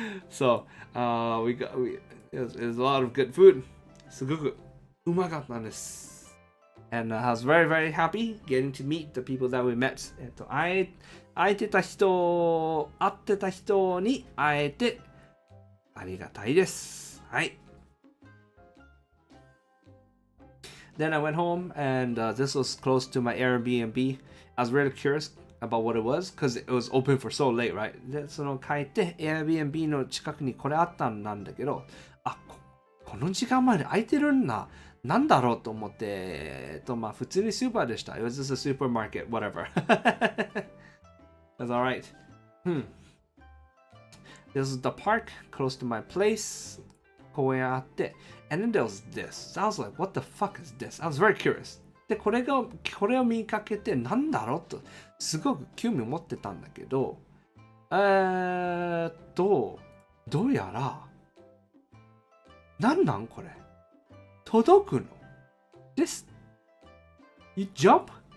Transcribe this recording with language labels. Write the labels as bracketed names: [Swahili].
[English] So, it was a lot of good food. [Japanese] すごくうまかったんです。 [English] And I was very, very happy getting to meet the people that we met. [Japanese] 会ってた人に会えてありがたいです。はい。 [English] Then I went home and this was close to my Airbnb. I was really curious about what it was because it was open for so late, right? [Japanese] で、その帰って Airbnb の近くにこれあったんだけど、この時間まで空いてるんだ。なんだろうと思って、まあ普通にスーパーでした。 [English] It was just a supermarket, whatever. That's alright. This is the park close to my place. [Japanese] 公園あって。 [English] And then there was this. I was like, what the fuck is this? I was very curious. [Japanese] で、これを見かけて、なんだろうと、すごく興味を持ってたんだけど、どうやら、なんこれ届くの This You jump